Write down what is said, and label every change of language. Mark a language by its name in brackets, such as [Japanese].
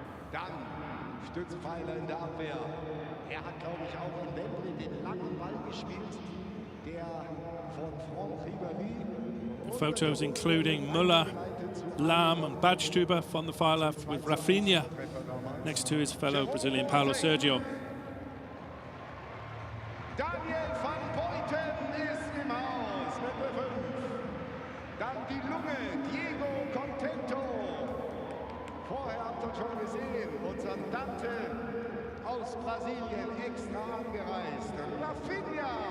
[German] Dann Stützpfeiler in der Abwehr. Hat, glaube ich, auch in Wembley den langen Ball gespielt, der von Franck Ribéry. [English] Photos including Müller, Lahm and Badstuber on the far left, with Rafinha next to his fellow Brazilian Paulo Sergio. [German] Daniel van Beuten ist im Haus mit der 5. Dann die Lunge, Diego Contento. Vorher habt ihr schon gesehen, unser Dante aus Brasilien extra angereist. Rafinha.